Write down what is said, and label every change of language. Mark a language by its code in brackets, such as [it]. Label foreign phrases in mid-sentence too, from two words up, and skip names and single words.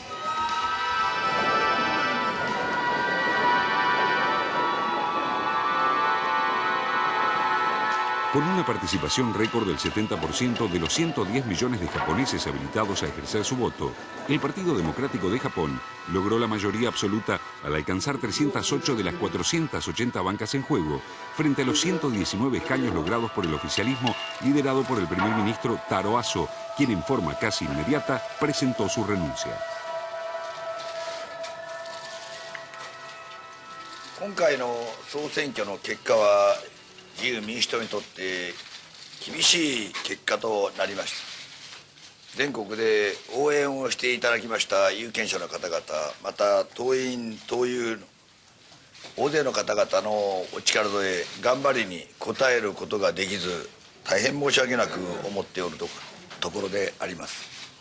[es] Con una participación récord del 70% de los 110 millones de japoneses habilitados a ejercer su voto, el Partido Democrático de Japón logró la mayoría absoluta al alcanzar 308 de las 480 bancas en juego, frente a los 119 escaños logrados por el oficialismo liderado por el primer ministro Taro Aso, quien en forma casi inmediata presentó su renuncia. [ja] 今回の総選挙の結果は自由民主党にとって厳しい結果となりました。全国で応援をしていただきました有権者の方々、また党員党友の大勢の方々のお力添え頑張りに応えることができず、大変申し訳なく思っておるところであります。